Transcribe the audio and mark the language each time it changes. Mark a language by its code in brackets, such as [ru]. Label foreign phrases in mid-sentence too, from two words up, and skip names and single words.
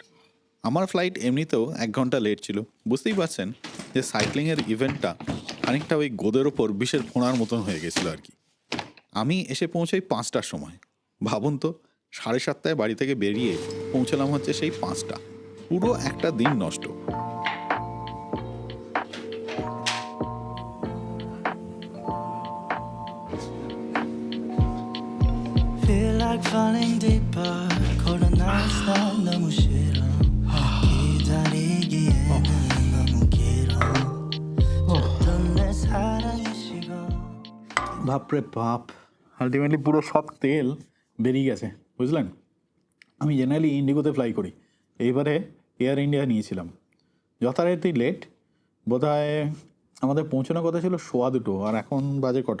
[bn] আমার ফ্লাইট এমনিতেও 1 ঘন্টা লেট ছিল। বুঝতেই পারছেন যে সাইক্লিংয়ের ইভেন্টটা খানিকটা ওই গোদের ওপর বিষের ফোঁড়ার মতন হয়ে গেছিল আর কি। আমি এসে পৌঁছাই 5টার সময়। ভাবুন তো, 7:30টায় বাড়ি থেকে বেরিয়ে পৌঁছলাম হচ্ছে সেই 5টা। পুরো একটা দিন নষ্ট। [en] Feel like falling deeper. Cold nights [ko] 나 너무 싫어. 기다리기에는 너무 길어. 줬던 내 사랑이 식어. [bn] বাপরে বাপ, আলটিমেটলি পুরো সব তেল বেরিয়ে গেছে, বুঝলেন। আমি জেনারেলি ইন্ডিগোতে ফ্লাই করি, এইবারে এয়ার ইন্ডিয়া নিয়েছিলাম। যথারীতি লেট। বোধহয় আমাদের পৌঁছানোর কথা ছিল 2:15, আর এখন বাজে কটা?